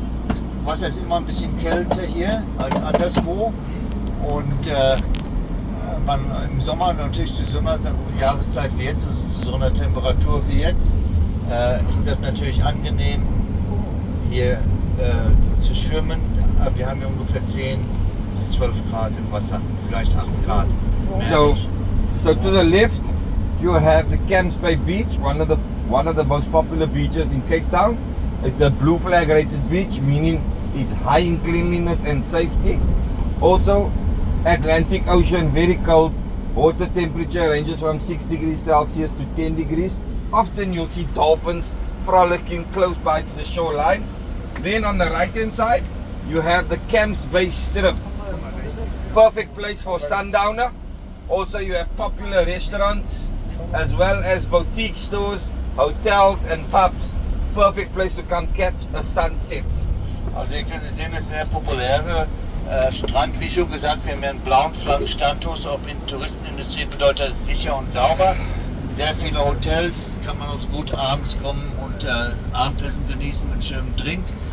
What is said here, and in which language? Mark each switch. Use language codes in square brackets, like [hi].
[de] Das Wasser ist immer ein bisschen kälter hier als anderswo und man im Sommer natürlich zu so einer Jahreszeit wie jetzt, zu so einer Temperatur wie jetzt, ist das natürlich angenehm hier zu schwimmen. Wir haben hier ungefähr 10 bis 12 Grad im Wasser, vielleicht 8 Grad. [en] So to the left, you have the Camps Bay Beach, one of the most popular beaches in Cape Town. It's a blue flag rated beach, meaning it's high in cleanliness and safety. Also, Atlantic Ocean, very cold. Water temperature ranges from 6 degrees Celsius to 10 degrees. Often you'll see dolphins frolicking close by to the shoreline. Then on the right hand side, you have the Camps Bay Strip. Perfect place for sundowner. Also, you have popular restaurants as well as boutique stores, hotels and pubs. Perfect place to come catch a sunset. [de] Also hier können Sie sehen, das ist ein sehr populärer Strand. Wie schon gesagt, wir haben einen blauen Flaggenstatus. Auf in Touristenindustrie bedeutet das sicher und sauber. Sehr viele Hotels, kann man also gut abends kommen und Abendessen genießen mit schönem Drink.